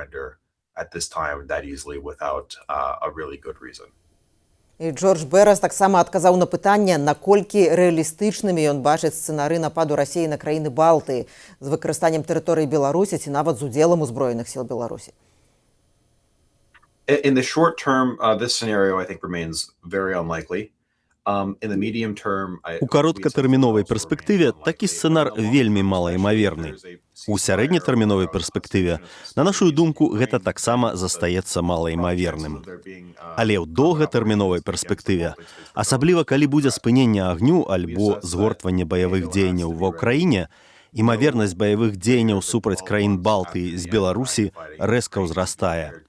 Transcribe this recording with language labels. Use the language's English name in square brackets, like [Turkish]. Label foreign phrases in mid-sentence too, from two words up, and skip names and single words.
[Belarusian] І Джордж Берас таксама адказаў на пытанне, наколькі рэалістычнымі ён бачыць сцэнары нападу Расіі на краіны Балтыі з выкарыстаннем тэрыторыі Беларусі ці нават з удзелам узброеных сіл Беларусі. [English] In the short term, this scenario, I think, remains very unlikely. [Belarusian] У кароткатэрміновай перспектыве такі сцэнар вельмі малаімаверны. У сярэднетэрміновай перспектыве, на нашу думку, гэта таксама застаецца малаімаверным. Але ў доўгатэрміновай перспектыве, асабліва калі будзе спыненне агню альбо згортванне баявых дзеянняў ва ўкраіне, імавернасць баявых дзеянняў супраць краін Балтыі з Беларусі рэзка ўзрастае.